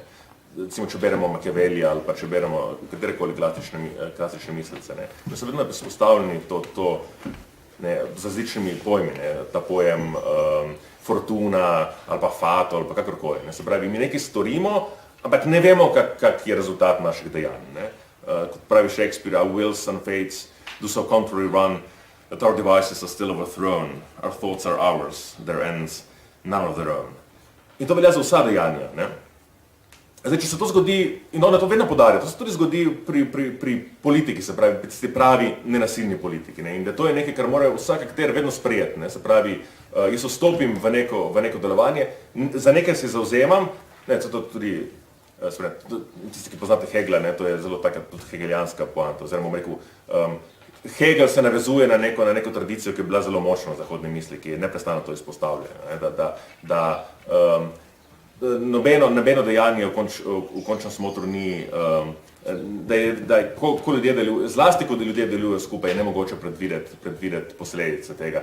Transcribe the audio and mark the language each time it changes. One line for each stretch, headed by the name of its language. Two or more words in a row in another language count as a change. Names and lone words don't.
Slovenian: Recimo, če beremo Machiavellija ali pa če beremo katerekoli klasične mislece, ne? Da so vedno izpostavljeni z različnimi pojmi, ne? Ta pojem fortuna ali pa fato ali pa kakorkoli. Ne? Se pravi, mi nekaj storimo, ampak ne vemo, kak je rezultat naših dejanj. Ne? Kot pravi
English: Shakespeare, our wills and fates do so contrary run, that our devices are still overthrown, our thoughts are ours, their ends none of their own.
Slovenian: In to velja za vsa dejanja. Ne? Zdaj, če se to zgodi, in ona to vedno podarja, to se tudi zgodi pri politiki, se pravi nenasilni politiki. Ne? In da to je nekaj, kar mora vsak akter vedno sprejeti. Ne? Se pravi, jaz vstopim v neko delovanje, za nekaj se zauzemam, ne, to tudi, tisti, ki poznate Hegla, ne, to je zelo taka tudi hegelijanska poanta, oziroma bom rekel, Hegel se navezuje na neko tradicijo, ki je bila zelo močna v zahodni misli, ki je neprestano to izpostavlja, nobeno dejanje v končnem smotru ni, ko ljudje delujejo, zlasti ko ljudje delujejo skupaj, je nemogoče predvideti posledice tega.